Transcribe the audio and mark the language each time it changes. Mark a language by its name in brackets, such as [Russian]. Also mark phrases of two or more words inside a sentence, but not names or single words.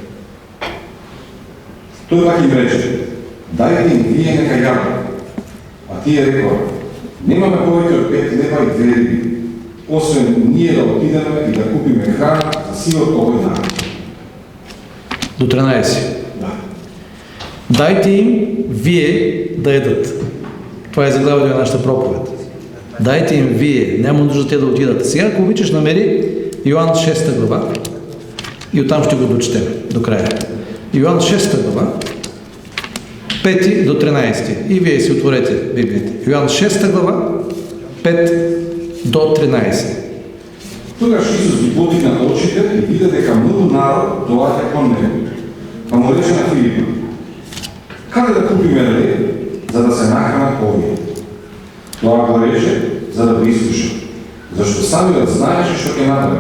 [Macedonian] Тој пак им рече: дајте им вие нека јадат. А тие рекоа: немаме повеќе од 5 лева и 2 риби, освен ние да отидеме и да купиме храна за сивот овој народ. [Bulgarian] До 13. Да. Дайте им вие да едат. Това е заглавието на нашата проповед. Дайте им вие, няма нужда те да отидат. Сега, ако обичаш, намери Йоан 6 глава и оттам ще го дочетем до края. Йоан 6 глава, 5 до 13. И вие си отворете Библията. Йоан 6 глава, 5 до 13. [Macedonian] Тогаш Исус ги подигна очите и вида дека многу народ доаѓа кон него. Па му рече на Филипа: каде да купиме леб, за да се нахранат овие? Тоа го рече за да го изслуша, зашто самиот знаеше што ќе направи.